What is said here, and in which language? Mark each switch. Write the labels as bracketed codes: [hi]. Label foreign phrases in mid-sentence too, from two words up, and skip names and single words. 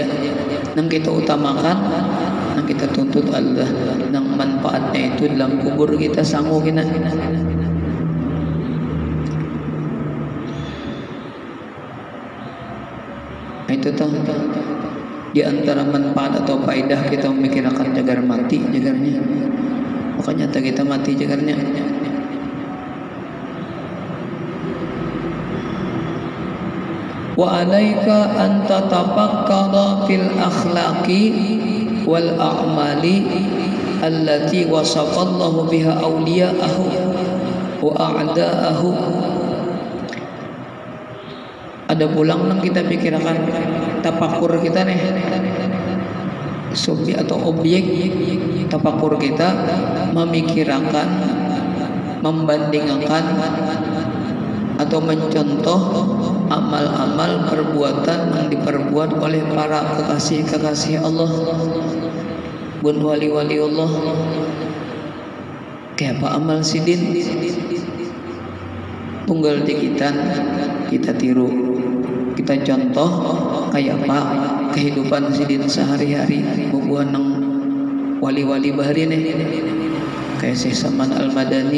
[bjn] Nang kita utamakan, nang kita tuntut Allah, nang manfaatnya itu dalam kubur kita sanggup kita. Itu tuh di antara manfaat atau faedah kita memikirkan jagar mati jagarnya. Makanya kita mati jagarnya. [ar] وعليك أن تتفكر في الأخلاق والأعمال التي وصف الله بها أولياءه وأعداءه. [id] Ada pulang nang kita pikirkan tafakur kita nih, subjek atau objek tafakur kita memikirkan, membandingkan atau mencontoh amal-amal perbuatan yang diperbuat oleh para kekasih-kekasih Allah, bun wali-wali Allah. [bjn] Kayak apa amal sidin? Tunggal dikitan kita tiru, kita contoh kayak apa kehidupan sidin sehari-hari. Bubuhan ng wali-wali bahari nih, kayak Syekh Saman Al-Madani.